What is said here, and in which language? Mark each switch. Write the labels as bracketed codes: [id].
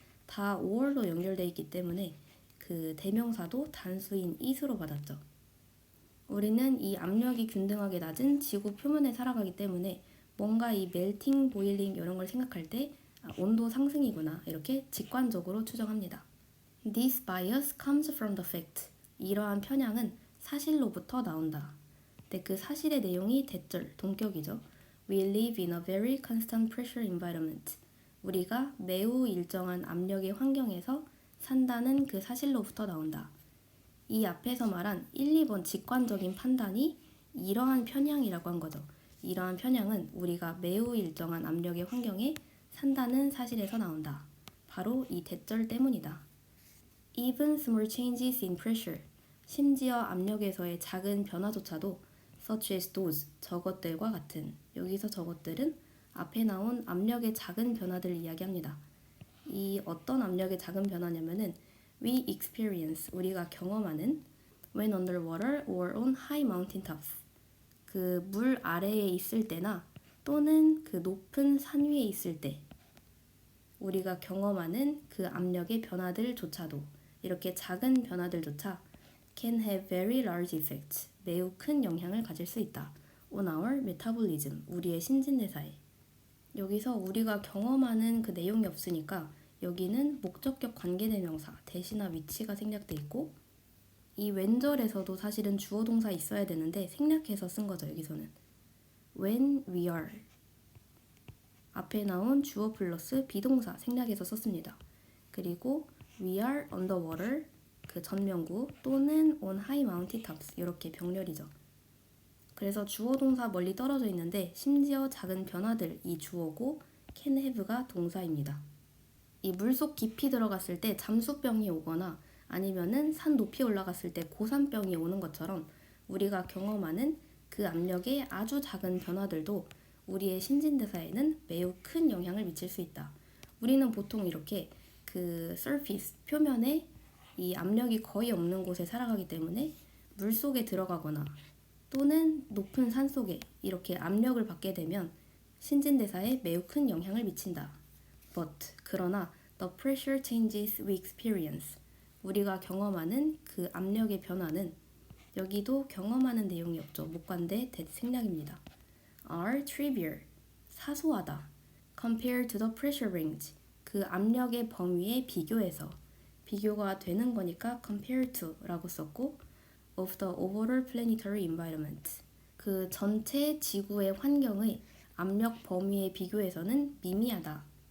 [ko] 다 5월로 연결되어 있기 때문에 그 대명사도 단수인 it으로 받았죠. 우리는 이 압력이 균등하게 낮은 지구 표면에 살아가기 때문에 뭔가 이 멜팅, 보일링 이런 걸 생각할 때 온도 상승이구나 이렇게 직관적으로 추정합니다. [en] This bias comes from the fact. [ko] 이러한 편향은 사실로부터 나온다. 근데 그 사실의 내용이 대절, 동격이죠. [en] We live in a very constant pressure environment. [ko] 우리가 매우 일정한 압력의 환경에서 산다는 그 사실로부터 나온다. 이 앞에서 말한 1, 2번 직관적인 판단이 이러한 편향이라고 한 거죠. 이러한 편향은 우리가 매우 일정한 압력의 환경에 산다는 사실에서 나온다. 바로 이 대절 때문이다. [en] Even small changes in pressure. [ko] 심지어 압력에서의 작은 변화조차도 [en] such as those, [ko] 저것들과 같은. 여기서 저것들은 앞에 나온 압력의 작은 변화들을 이야기합니다. 이 어떤 압력의 작은 변화냐면은 [en] we experience, [ko] 우리가 경험하는 [en] when underwater or on high mountain tops. [ko] 그 물 아래에 있을 때나 또는 그 높은 산 위에 있을 때 우리가 경험하는 그 압력의 변화들조차도 이렇게 작은 변화들조차 [en] can have very large effects, [ko] 매우 큰 영향을 가질 수 있다. [en] on our metabolism, [ko] 우리의 신진대사에. 여기서 우리가 경험하는 그 내용이 없으니까 여기는 목적격 관계대명사 대시나 위치가 생략돼 있고, 이 웬절에서도 사실은 주어 동사 있어야 되는데 생략해서 쓴 거죠. 여기서는 [en] when we are [ko] 앞에 나온 주어 플러스 비동사 생략해서 썼습니다. 그리고 [en] we are underwater [ko] 그 전명구 또는 [en] on high mountain tops [ko] 이렇게 병렬이죠. 그래서 주어 동사 멀리 떨어져 있는데 심지어 작은 변화들 이 주어고 can have가 동사입니다. 이 물속 깊이 들어갔을 때 잠수병이 오거나 아니면은 산 높이 올라갔을 때 고산병이 오는 것처럼 우리가 경험하는 그 압력의 아주 작은 변화들도 우리의 신진대사에는 매우 큰 영향을 미칠 수 있다. 우리는 보통 이렇게 그 surface, 표면에 이 압력이 거의 없는 곳에 살아가기 때문에 물속에 들어가거나 또는 높은 산속에 이렇게 압력을 받게 되면 신진대사에 매우 큰 영향을 미친다. But 그러나 [en] the pressure changes we experience [ko] 우리가 경험하는 그 압력의 변화는 여기도 경험하는 내용이 없죠. 목관대 생략입니다. [en] are trivial [ko] 사소하다. [en] compared to the pressure range [ko] 그 압력의 범위에 비교해서 비교가 되는 거니까 [en] compare to [ko] 라고 썼고 [en] of the overall planetary environment [ko] 그 전체 지구의 환경의 압력 범위에 비교해서는 미미하다.